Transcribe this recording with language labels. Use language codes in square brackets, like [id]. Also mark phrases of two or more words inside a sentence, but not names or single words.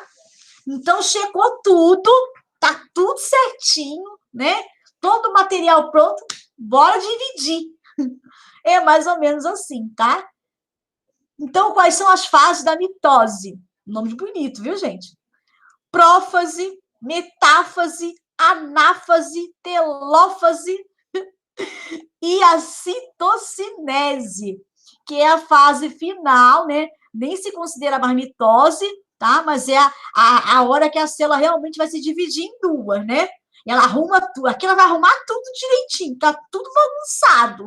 [pt] Então, checou tudo, tá tudo certinho, né? Todo o material pronto, bora dividir. É mais ou menos assim, tá? Então, quais são as fases da mitose? Nome bonito, viu, gente? Prófase, metáfase, anáfase, telófase e a citocinese, que é a fase final, né? Nem se considera mais mitose, tá? Mas é a hora que a célula realmente vai se dividir em duas, né? Ela arruma tudo, aqui ela vai arrumar tudo direitinho, tá tudo bagunçado.